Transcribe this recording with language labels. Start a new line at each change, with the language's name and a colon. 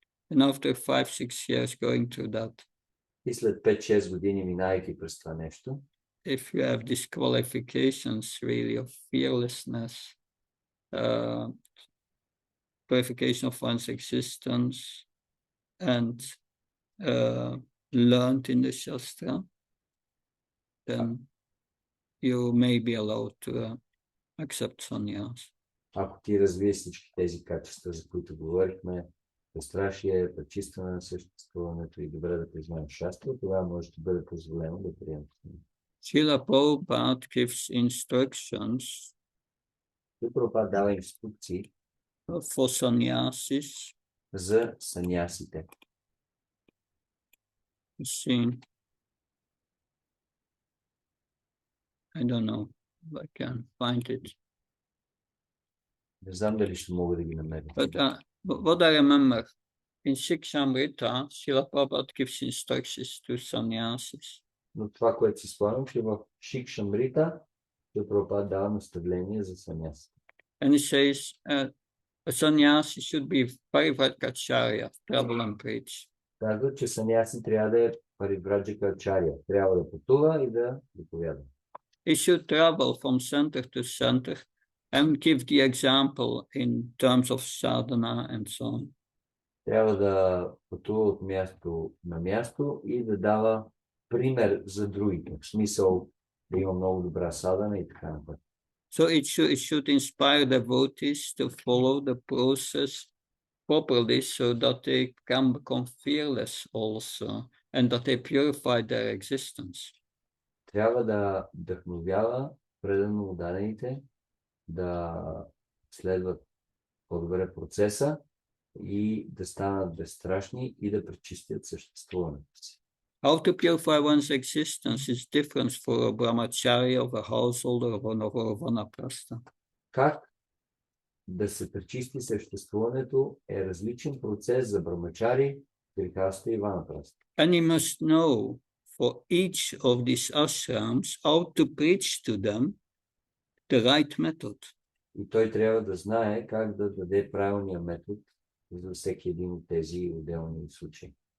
English: And after 5-6 years going through that,
Bulgarian: И след 5-6 години минайки през това нещо,
English: if you have these qualifications really of fearlessness, purification of one's existence, and learned in the Shastra, then you may be allowed to accept sannyas.
Bulgarian: ако ти развиеш всички тези качества, за които говорихме, безстрашие, пречистване на съществуването и добре да признаеш шастра, тогава може да бъде позволено да приемеш.
English: Srila Prabhupada gives instructions
Bulgarian: Прабхупада дава инструкции
English: for sannyasis.
Bulgarian: за санясите.
English: I don't know if I can find it.
Bulgarian: Не знам дали ще мога да ги намеря.
English: But what I remember, in Shikshamrita, Srila Prabhupada gives instructions to sannyasis.
Bulgarian: Но това, което си спомням, че в Шикшамрита Прабхупада дава наставление за санясите.
English: And he says, a sannyasi should be parivratkacharya, travel and preach.
Bulgarian: Казва, че саняси трябва да е паривраджакачаря. Трябва да пътува и да проповядва.
English: He should travel from center to center and give the example in terms of sadhana and so on.
Bulgarian: Трябва да пътува от място на място и да дава пример за другите. В смисъл да има много добра садана и така нататък.
English: So it should inspire devotees to follow the process properly so that they can become fearless also and that they purify their existence.
Bulgarian: Трябва да вдъхновява предано отдадените да следват по-добре процеса и да станат безстрашни и да пречистят съществуването си.
English: How to purify one's existence is different for a brahmachari of a householder of a vanaprastha.
Bulgarian: Как да се пречисти съществуването е различен процес за брамачари, грехаста и ванапраста.
English: And he must know for each of these ashrams how to preach to them the right method.
Bulgarian: И той трябва да знае как да даде правилния метод за всеки един от тези отделни случаи.